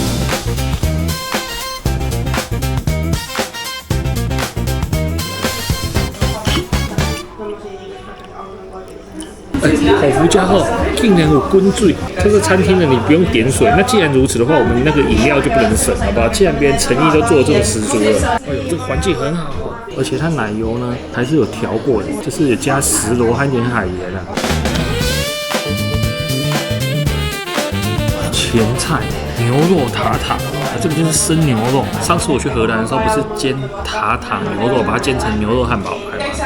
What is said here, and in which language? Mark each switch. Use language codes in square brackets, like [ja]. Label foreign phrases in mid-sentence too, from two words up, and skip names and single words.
[zh] 口福家後竟然有滾水，這個餐廳呢你不用點水。那既然如此的話，我們那個飲料就不能省，好不好？既然別人誠意都做得這麼十足了，這個環境很好，而且它奶油呢還是有調過的，就是有加石螺和一點海鹽啊。前菜牛肉塔塔，這個就是生牛肉。上次我去荷蘭的時候，不是煎塔塔牛肉，把它煎成牛肉漢堡排嗎？